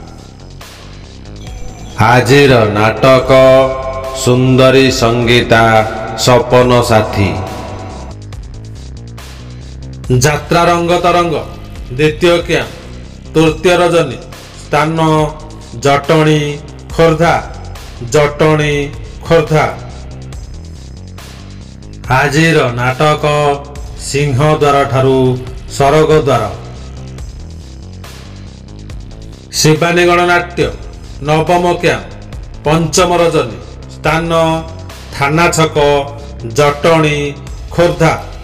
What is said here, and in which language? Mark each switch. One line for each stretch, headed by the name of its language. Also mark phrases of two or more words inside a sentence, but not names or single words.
Odia: ଆଜିର ନାଟକ ସୁନ୍ଦରୀ ସଙ୍ଗୀତା ସପନ ସାଥୀ। ଯାତ୍ରା ରଙ୍ଗ ତରଙ୍ଗ ଦ୍ୱିତୀୟ କ୍ୟାମ୍ପ ତୃତୀୟ ରଜନୀ ସ୍ଥାନ ଜଟଣୀ ଖୋର୍ଦ୍ଧା ଜଟଣୀ ଖୋର୍ଦ୍ଧା जटणी खोर्धा। ଆଜିର ନାଟକ ସିଂହଦ୍ୱାର ଠାରୁ ସରଗଦ୍ୱାର। ଶିବାନୀ ଗଣନାଟ୍ୟ ନବମ କ୍ୟାମ୍ପ ପଞ୍ଚମ ରଜନୀ ସ୍ଥାନ ଥାନା ଛକ ଜଟଣୀ ଖୋର୍ଦ୍ଧା।